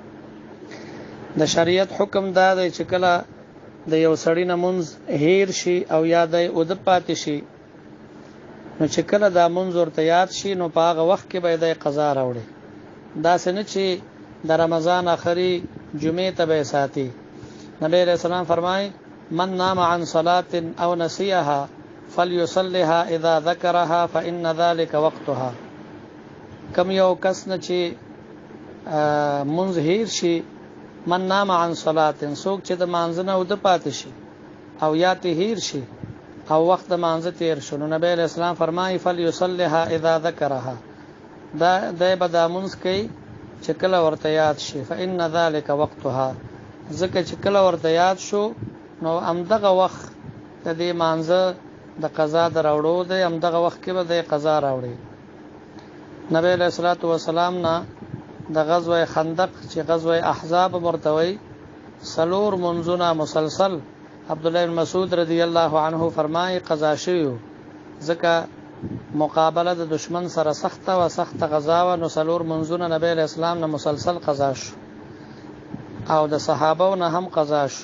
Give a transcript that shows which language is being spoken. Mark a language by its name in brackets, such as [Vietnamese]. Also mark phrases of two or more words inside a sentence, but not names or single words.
[Pashto] د شریعت حکم دا دی چې کله د یو سړی نه منځ هیر شي او یاد یې ود پاتې شي، نو چې کله دا منځ ورته یاد شي نو په هغه وخت کې به د قضا راوړي. دا څنګه چې د رمضان آخري جمعې ته به ساتي. نبی [Arabic] علیہ السلام [Pashto] فرمایي [Arabic] من نام عن صلاة او نسيها فليصلها اذا ذكرها فإن ذلك وقتها. [Pashto] کم یو کس نه چې منځ هیر شي، [Arabic] من نام عن صلاة، [Pashto] څوک چې د مانځنه ود پاتې شي او یا ته هیر شي او وخت د مانځه تیر شو، نو نبی [Arabic] علیہ السلام [Pashto] فرمایي [Arabic] فليصلها اذا ذكرها، [Pashto] دا د بدامنس کوي چې کله ورته یاد شي، [Arabic] فإن ذلك وقتها، [Pashto] ځکه چې کله ورته یاد شو نو همدغه وخت د دې مانځه د قضا د راوړو دی، همدغه وخت کې به د قضا راوړي. نبی [Arabic] علیہ الصلوۃ والسلام [Pashto] نه د غزوه خندق چې غزوه احزاب مرتوي سلور منځونه مسلسل عبد الله بن مسعود [Arabic] رضی الله عنه [Pashto] فرمایي قضا شوی، ځکه مقابله د دشمن سره سخته و سخته غزا و، نو سلور منځونه نبی [Arabic] علیہ السلام [Pashto] نه مسلسل قضا شو او د صحابه نه هم قضا شو.